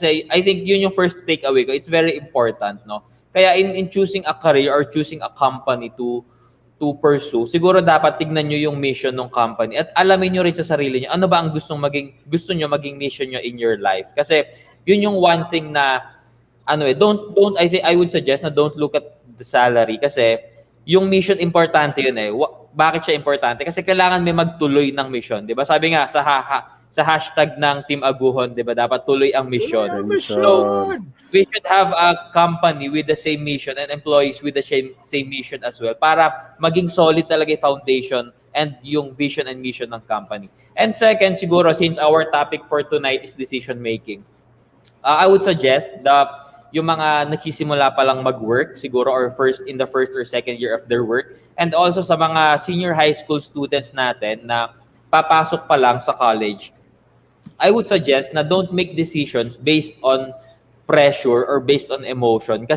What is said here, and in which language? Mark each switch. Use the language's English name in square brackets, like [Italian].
[English] Kasi I think [Filipino] yun yung first takeaway ko. [English] It's very important, no? [Filipino] Kaya in choosing a career or choosing a company to pursue, siguro dapat tignan nyo yung mission ng company at alamin nyo rin sa sarili nyo ano ba ang gusto nyo maging mission nyo in your life. Kasi yun yung one thing na [English] I would suggest [Filipino] na [English] don't look at the salary [Filipino] kasi yung mission importante yun eh. Bakit siya importante? Kasi kailangan may magtuloy ng mission, 'di ba? Sabi nga sa hashtag ng Team Aguhon, 'di ba? Dapat tuloy ang mission. [English] So, we should have a company with the same mission and employees with the same mission as well para maging solid talaga yung foundation and yung vision and mission ng company. And second, siguro since our topic for tonight is decision making, I would suggest [Filipino] yung mga nagsisimula pa lang mag-work siguro [English] or in the first or second year of their work, and also [Filipino] sa mga senior high school students natin na papasok pa lang [English] sa college, I would suggest na don't make decisions based on pressure or based on emotion.